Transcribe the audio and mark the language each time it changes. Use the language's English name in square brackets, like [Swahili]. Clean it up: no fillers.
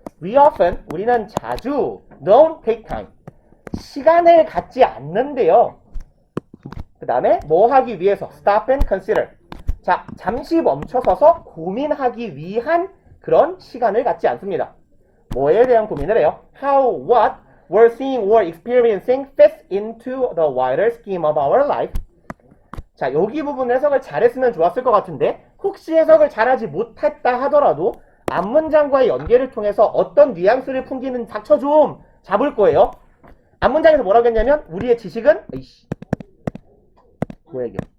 [English] We often, [Korean] 우리는 자주 [English] don't take time, [Korean] 시간을 갖지 않는데요. 그 다음에 뭐 하기 위해서 [English] stop and consider, [Korean] 자, 잠시 멈춰서서 고민하기 위한 그런 시간을 갖지 않습니다. 뭐에 대한 고민을 해요? [English] How, what we're seeing or experiencing fits into the wider scheme of our life. [Korean] 자, 여기 부분 해석을 잘했으면 좋았을 것 같은데 혹시 해석을 잘하지 못했다 하더라도 앞문장과의 연계를 통해서 어떤 뉘앙스를 풍기는 닥쳐 좀 잡을 거예요. 앞문장에서 뭐라고 했냐면 우리의 지식은 뭐야 이게?